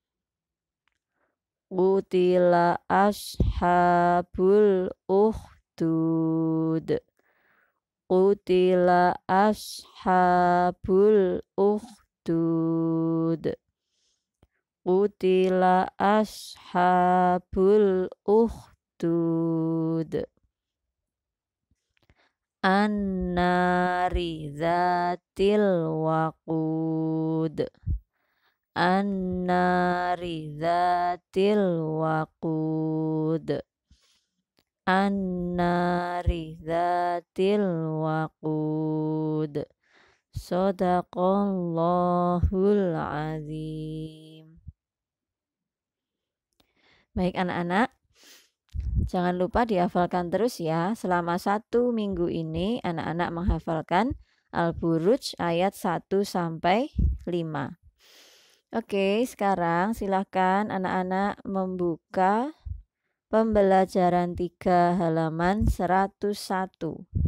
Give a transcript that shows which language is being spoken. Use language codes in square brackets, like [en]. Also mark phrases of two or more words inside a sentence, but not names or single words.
[ar] قتل أصحاب الأخدود. قتل أصحاب الأخدود. قتل أصحاب الأخدود. النار ذات الوقود. النار ذات الوقود. النار ذات الوقود. صدق الله العظيم. [id] Baik anak-anak, jangan lupa dihafalkan terus ya. Selama 1 minggu ini anak-anak menghafalkan Al-Buruj ayat 1 sampai 5. Oke, sekarang silakan anak-anak membuka pembelajaran 3 halaman 101.